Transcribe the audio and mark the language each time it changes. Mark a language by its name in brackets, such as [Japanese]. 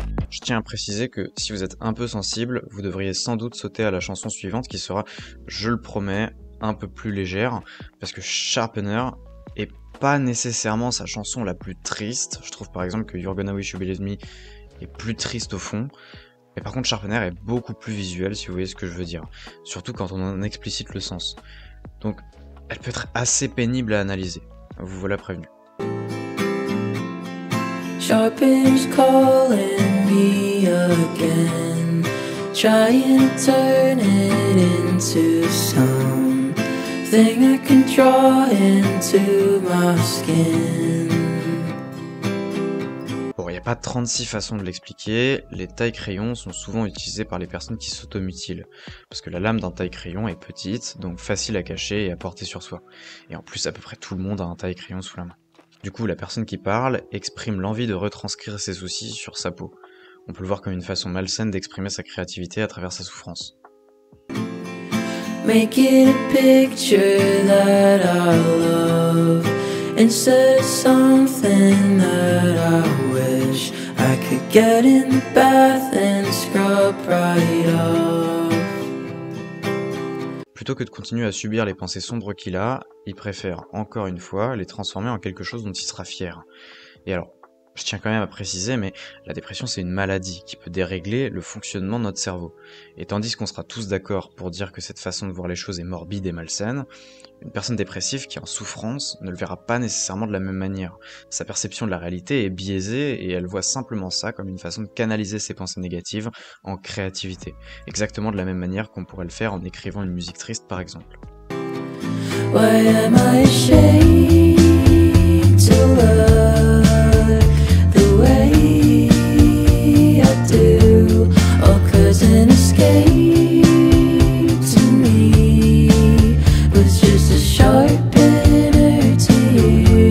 [French] Je tiens à préciser que si vous êtes un peu sensible, vous devriez sans doute sauter à la chanson suivante qui sera, je le promets, un peu plus légère, parce que Sharpener est pas nécessairement sa chanson la plus triste. Je trouve par exemple que You're Gonna Wish You Believed Me est plus triste au fond. Mais par contre, Sharpener est beaucoup plus visuel, si vous voyez ce que je veux dire. Surtout quand on en explicite le sens. Donc, elle peut être assez pénible à analyser. Vous voilà prévenu. [English] Sharpen's calling me again, trying to turn it into something I can draw into my skin. [French] Bon, il n'y a pas 36 façons de l'expliquer, les tailles-crayons sont souvent utilisées par les personnes qui s'automutilent, parce que la lame d'un taille-crayon est petite, donc facile à cacher et à porter sur soi. Et en plus, à peu près tout le monde a un taille-crayon sous la main. Du coup, la personne qui parle exprime l'envie de retranscrire ses soucis sur sa peau. On peut le voir comme une façon malsaine d'exprimer sa créativité à travers sa souffrance. [English] Make it a picture that I love, instead of something that I wish I could get in the bath and scrub right off. [French] Plutôt que de continuer à subir les pensées sombres qu'il a, il préfère, encore une fois, les transformer en quelque chose dont il sera fier. Et alors, je tiens quand même à préciser, mais la dépression c'est une maladie qui peut dérégler le fonctionnement de notre cerveau. Et tandis qu'on sera tous d'accord pour dire que cette façon de voir les choses est morbide et malsaine, une personne dépressive qui est en souffrance ne le verra pas nécessairement de la même manière. Sa perception de la réalité est biaisée et elle voit simplement ça comme une façon de canaliser ses pensées négatives en créativité. Exactement de la même manière qu'on pourrait le faire en écrivant une musique triste par exemple. [English] Why am I ashamed to love the way I do? Oh, 'cause an escape to me was just a sharpener to you.